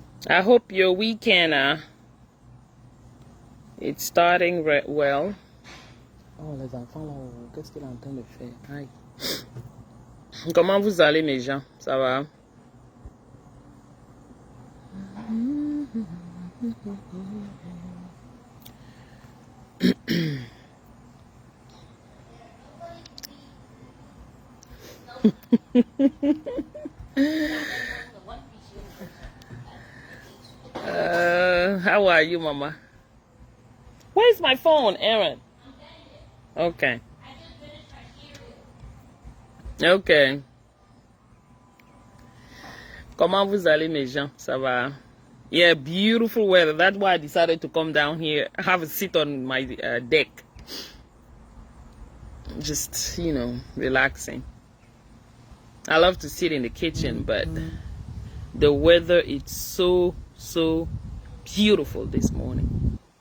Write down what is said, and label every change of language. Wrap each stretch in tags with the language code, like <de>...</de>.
<en>I hope your weekend it's starting well.</en> <fr>Oh, les enfants là, qu'est-ce qu'il est en train de faire? Aïe. Comment vous allez, mes gens? Ça va?</fr> <en>How are you, Mama? Where's my phone, Aaron? Okay. Okay.</en> <fr>Comment vous allez, mes gens? Ça va?</fr> <en>Yeah, beautiful weather. That's why I decided to come down here, have a seat on my deck. Just, you know, relaxing. I love to sit in the kitchen, but the weather is so beautiful this morning.</en>